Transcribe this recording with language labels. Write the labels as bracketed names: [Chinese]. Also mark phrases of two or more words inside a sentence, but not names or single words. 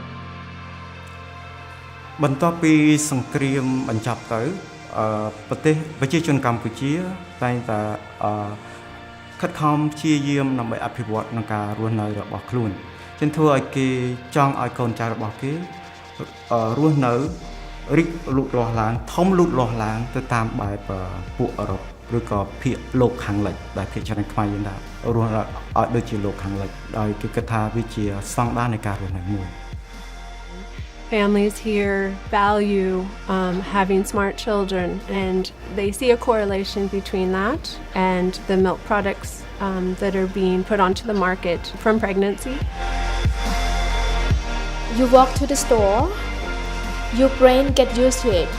[Khmer] បន្ទាប់ពីសង្គ្រាមបញ្ចប់ទៅប្រទេសប្រជាជនកម្ពុជាតែងតែខិតខំព្យាយាមដើម្បីអភិវឌ្ឍក្នុងការរស់នៅរបស់ខ្លួនចឹងធ្វើឲ្យគេចង់ឲ្យកូនចៅរបស់គេរស់នៅរីកលូតលាស់ឡើងធំលូតលាស់ឡើងទៅតាមបែបពួកអឺរ៉ុបឬក៏ភាគលោកខាងលិចដែលភាគច្រើនខ្មែរយើងដែររស់ឲ្យដូចជាលោកខាងលិចដោយគេគិតថាវាជាស្តង់ដារនៃការរស់នៅមួយ [English] Families here value having smart children, and they see a correlation between that and the milk products that are being put onto the market from pregnancy. You walk to the store, your brain gets used to it.